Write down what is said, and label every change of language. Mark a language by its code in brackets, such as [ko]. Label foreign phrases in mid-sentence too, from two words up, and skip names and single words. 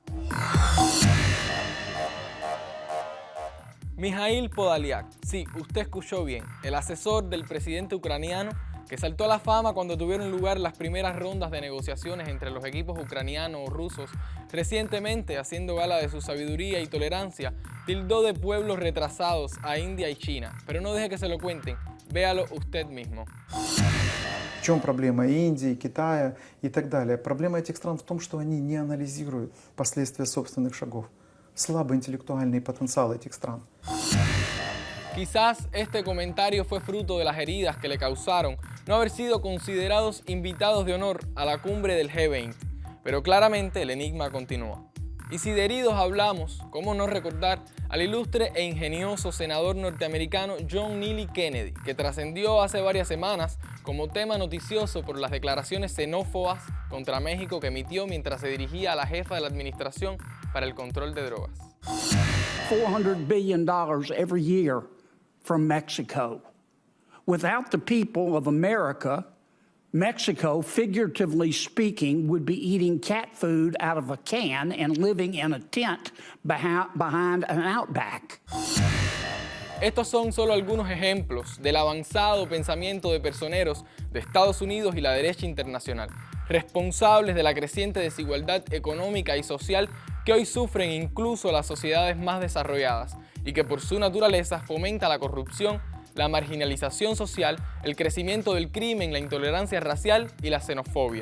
[es] Mikhail Podolyak, sí, usted escuchó bien, el asesor del presidente ucraniano que saltó a la fama cuando tuvieron lugar las primeras rondas de negociaciones entre los equipos ucranianos o rusos, recientemente haciendo gala de su sabiduría y tolerancia, tildó de pueblos retrasados a India y China. Pero no deje que se lo cuenten, véalo usted mismo. [ru] В чем проблема Индии, Китая и так далее? Проблема этих стран в том, что они не анализируют последствия собственных шагов. Слабый интеллектуальный потенциал этих стран. [es] Quizás este comentario fue fruto de las heridas que le causaron no haber sido considerados invitados de honor a la cumbre del G20, pero claramente el enigma continúa. Y si de heridos hablamos, ¿cómo no recordar al ilustre e ingenioso senador norteamericano John Neely Kennedy, que trascendió hace varias semanas como tema noticioso por las declaraciones xenófobas contra México que emitió mientras se dirigía a la jefa de la Administración para el Control de Drogas? [en] $400 billion every year from Mexico. Without the people of America, Mexico, figuratively speaking, would be eating cat food out of a can and living in a tent behind an outback. [es] Estos son solo algunos ejemplos del avanzado pensamiento de personeros de Estados Unidos y la derecha internacional, responsables de la creciente desigualdad económica y social que hoy sufren incluso las sociedades más desarrolladas y que por su naturaleza fomenta la corrupción, la marginalización social, el crecimiento del crimen, la intolerancia racial y la xenofobia.